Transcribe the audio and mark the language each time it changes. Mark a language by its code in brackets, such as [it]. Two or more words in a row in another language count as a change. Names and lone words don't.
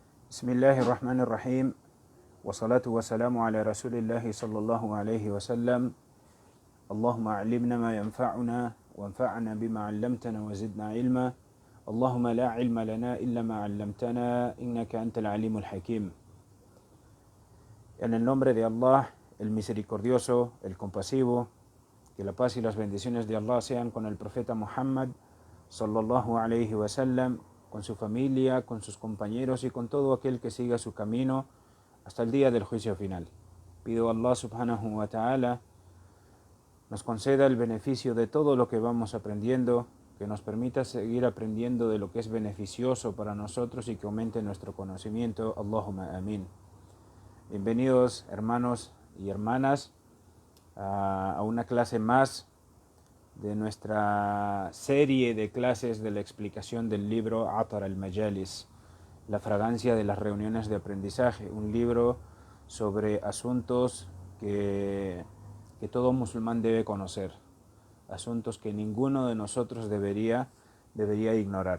[ar] بسم الله الرحمن الرحيم والصلاة والسلام على رسول الله صلى الله عليه وسلم اللهم علمنا ما ينفعنا وانفعنا بما علمتنا وزدنا علما اللهم لا علم لنا إلا ما علمتنا إنك أنت العليم الحكيم. [es] En el nombre de Allah, el misericordioso, el compasivo, que la paz y las bendiciones de Allah sean con el profeta Muhammad [ar] صلى الله عليه وسلم, [es] con su familia, con sus compañeros y con todo aquel que siga su camino hasta el día del juicio final. Pido a Allah [ar] سبحانه وتعالى [es] nos conceda el beneficio de todo lo que vamos aprendiendo, que nos permita seguir aprendiendo de lo que es beneficioso para nosotros y que aumente nuestro conocimiento. [ar] اللهم آمين. [es] Bienvenidos hermanos y hermanas a una clase más de nuestra serie de clases de la explicación del libro Atar al-Majalis, la fragancia de las reuniones de aprendizaje, un libro sobre asuntos que todo musulmán debe conocer, asuntos que ninguno de nosotros debería ignorar.